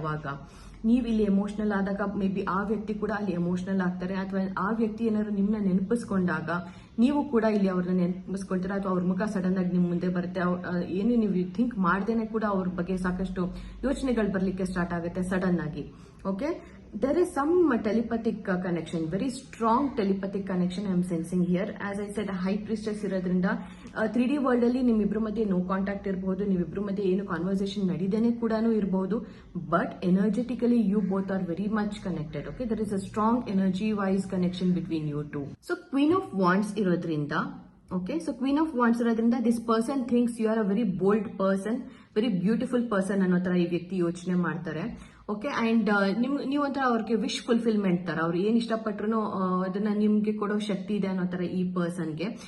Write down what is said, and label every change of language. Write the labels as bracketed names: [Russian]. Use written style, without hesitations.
[Kannada] ಅವಾಗ ನೀವು ಇಲ್ಲಿ ಎಮೋಷನಲ್ ಆದಾಗ ಮೇ ಬಿ ಆ ವ್ಯಕ್ತಿ ಕೂಡ ಅಲ್ಲಿ ಎಮೋಷನಲ್ ಆಗ್ತಾರೆ, ಅಥವಾ ಆ ವ್ಯಕ್ತಿ ಏನಾದ್ರು ನಿಮ್ಮನ್ನ ನೆನಪಿಸ್ಕೊಂಡಾಗ ನೀವು ಕೂಡ ಇಲ್ಲಿ ಅವ್ರನ್ನ ನೆನಪಿಸ್ಕೊಳ್ತೀರಾ, ಅಥವಾ ಅವ್ರ ಮುಖ ಸಡನ್ ಆಗಿ ನಿಮ್ ಮುಂದೆ ಬರುತ್ತೆ. ಏನು ನೀವು ಥಿಂಕ್ ಮಾಡ್ದೇನೆ ಕೂಡ ಅವ್ರ ಬಗ್ಗೆ ಸಾಕಷ್ಟು ಯೋಚನೆಗಳು ಬರ್ಲಿಕ್ಕೆ ಸ್ಟಾರ್ಟ್ ಆಗುತ್ತೆ ಸಡನ್ ಆಗಿ. [English] Okay, there is some telepathic connection, very strong telepathic connection I am sensing here. [Kannada] As I said, high priestess ಇರೋದ್ರಿಂದ 3D ವರ್ಲ್ಡ್ ಅಲ್ಲಿ ನಿಮ್ಮಿಬ್ರು ಮಧ್ಯೆ [English] no contact [Kannada] ಇರಬಹುದು, ನಿಮ್ಮಿಬ್ರು ಮಧ್ಯೆ ಏನು ಕಾನ್ವರ್ಸೇಷನ್ ನಡೀದೇನೆ ಕೂಡ ಇರಬಹುದು, [English] But energetically you both are very much connected. Okay, there is a strong energy wise connection between you two. So Queen of Wands ಇರೋದ್ರಿಂದ, okay, so queen of wands ಇರೋದ್ರಿಂದ this person thinks you are a very bold person, very beautiful person [Kannada] ಅನ್ನೋ ತರ ಈ ವ್ಯಕ್ತಿ ಯೋಚನೆ ಮಾಡ್ತಾರೆ. Okay, and ನೀವೊಂಥರ ಅವ್ರಿಗೆ wish fulfilment ತರ, ಅವ್ರು ಏನ್ ಇಷ್ಟಪಟ್ರು ಅದನ್ನ ನಿಮ್ಗೆ ಕೊಡೋ ಶಕ್ತಿ ಇದೆ ಅನ್ನೋ ತರ ಈ ಪರ್ಸನ್ಗೆ.